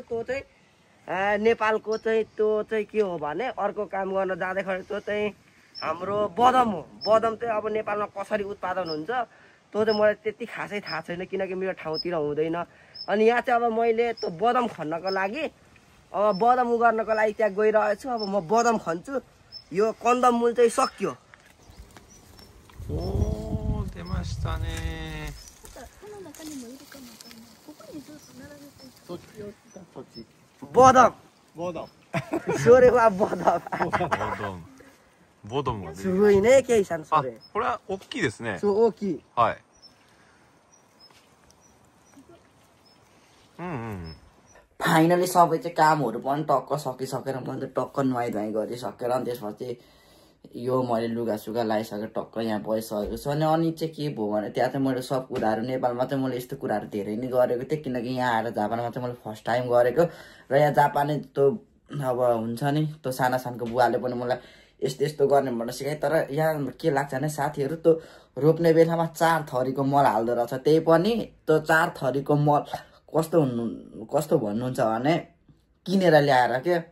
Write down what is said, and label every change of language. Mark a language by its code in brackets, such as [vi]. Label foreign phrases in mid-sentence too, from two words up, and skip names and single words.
[ne] त्यो चाहिँ नेपालको चाहिँ त्यो चाहिँ के हो भने अर्को काम गर्न जाँदाखेरि त्यो चाहिँ हाम्रो बदम हो। बदम चाहिँ अब नेपालमा कसरी उत्पादन हुन्छ त्यो चाहिँ मलाई त्यति खासै थाहा छैन, किनकि मेरो ठाउँतिर हुँदैन। अनि यहाँ चाहिँ अब मैले त्यो बदम खन्नको लागि अब बदम उगार्नको लागि त्यहाँ गइरहेको छु। अब म बदम खन्छु। यो कन्दमूल चाहिँ सक्यो। [ja] おー、出ましたね。この中にもいるかもわかんない。ここに [ne] बदम 뭐다. [ja] それは बदम ボドムが出てすごいねケイさんそあれこれは大きいですねそう大きいはいうんうん [ne] फाइनली सबै चाहिँ कामहरू पनि टक्क सकिसकेर मैले टक्क नुहाइधुवाइ गरिसकेर अनि त्यसपछि यो मैले लुगासुगा लगाइसकेर टक्क यहाँ बसिसकेको छु अनि चाहिँ के भयो भने त्यहाँ चाहिँ मैले सब कुराहरू नेपालमा चाहिँ मैले यस्तो कुराहरू धेरै नै गरेको थिएँ किनकि यहाँ आएर जापानमा चाहिँ मैले [en] first time [ne] गरेको र यहाँ जापानी त्यो अब हुन्छ नि त्यो साना सानो बुवाले पनि मलाई यस्तो यस्तो गर्ने भनेर सिकाए तर यहाँ के लाग्छ भने साथीहरू त्यो रोप्ने बेलामा 4 थरीको मल हाल्दो रहेछ त्यही पनि त्यो 4 थरीको मल कस्तो भन्नुहुन्छ भने किनेर ल्याएर के